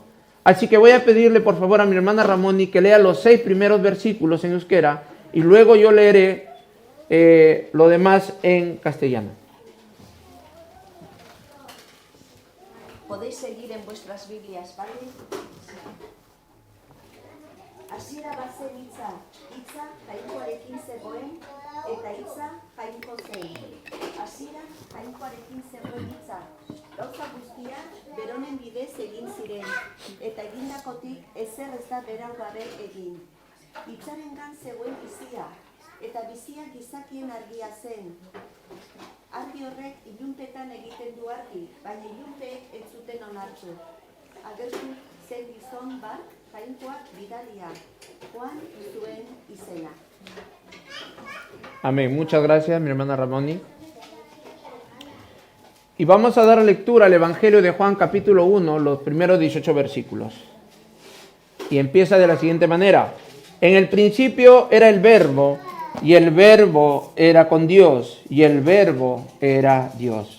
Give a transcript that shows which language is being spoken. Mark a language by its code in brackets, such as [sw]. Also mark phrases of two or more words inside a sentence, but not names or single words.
[es] Así que voy a pedirle por favor a mi hermana Ramoni que lea los 6 primeros versículos en euskera y luego yo leeré lo demás en castellano. Podéis seguir en vuestras Biblias, ¿vale? [eu] Hasiera bazen hitza jainkoarekin zegoen, eta hitza jainko zen. egin zegoen hitza. Gauza guztia beronen bidez egin ziren, eta egindakotik ezer ez da berau gabe egin. Hitzarengan zegoen bizia, eta bizia gizakien argia zen. Argi horrek ilunpetan egiten du argi, baina ilunpeek ez zuten onartu. Agertu zen gizon bat, jainkoak bidalia, Juan zuen izena. [es] Amén. Muchas gracias, mi hermana Ramoni. Y vamos a dar lectura al Evangelio de Juan capítulo 1, los primeros 18 versículos. Y empieza de la siguiente manera. En el principio era el Verbo, y el Verbo era con Dios, y el Verbo era Dios.